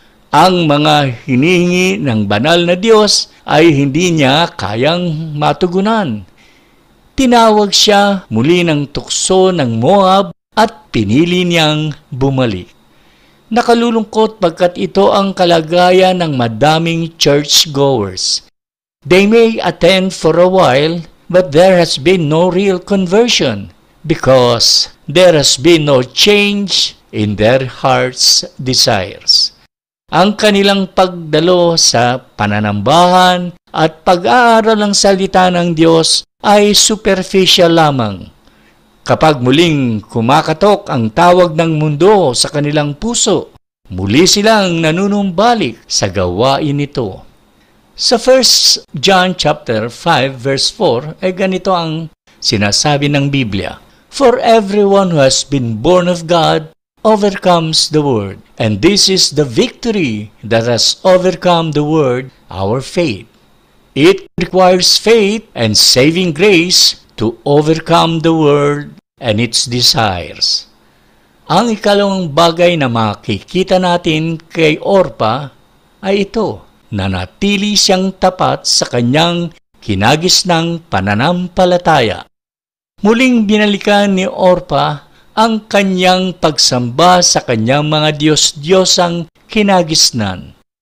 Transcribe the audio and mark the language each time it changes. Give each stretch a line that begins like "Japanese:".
Filipino: Ang mga hinihingi ng banal na Diyos ay hindi niya kayang matugunan. Tinawag siya muli ng tukso ng Moab at pinili niyang bumalik. Nakalulungkot pagkat ito ang kalagayan ng madaming churchgoers.
English: They may attend for a while, but there has been no real conversion because there has been no change in their heart's desires.
Filipino: Ang kanilang pagdalo sa pananambahan at pag-aaral ng salita ng Diyos ay superficial lamang. Kapag muling kumakatok ang tawag ng mundo sa kanilang puso, muli silang nanunumbalik sa gawain nito. Sa 1 John chapter 5 verse 4 ay ganito ang sinasabi ng Biblia.
English: For everyone who has been born of God overcomes the world, and this is the victory that has overcome the world, our faith. It requires faith and saving grace to overcome the world and its desires.
Filipino: Ang ikalawang bagay na makikita natin kay Orpa ay ito, na natili siyang tapat sa kanyang kinagisnang pananampalataya. Muling binalikan ni Orpa ang kanyang pagsamba sa kanyang mga Diyos-Diyosang kinagisnan.